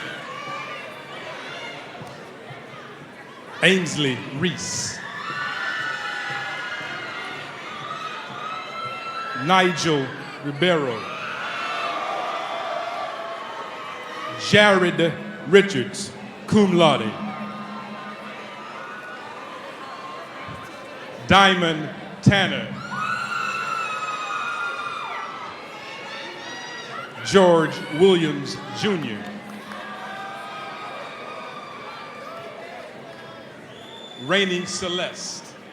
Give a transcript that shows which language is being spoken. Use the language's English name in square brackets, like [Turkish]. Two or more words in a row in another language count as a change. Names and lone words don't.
[English] Ainsley Reese. Nigel Ribeiro. Jared Richards, [Latin] cum laude. [English] Diamond Tanner. George Williams, Jr. Rainey Celeste.